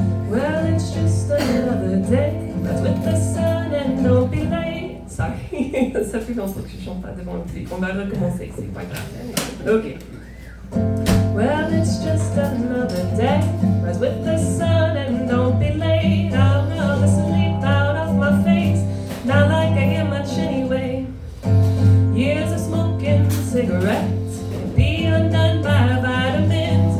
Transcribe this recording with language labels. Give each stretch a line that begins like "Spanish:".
English: Well, it's just another day, but with the sun and don't be late.
French: Sorry, ça fait longtemps que je chante pas devant le public. On va recommencer, c'est pas grave.
English: Ok. Well, it's just another day, but with the sun and don't be late. I'll rub the sleep out of my face, not like I get much anyway. Years of smoking cigarettes can be undone by vitamins.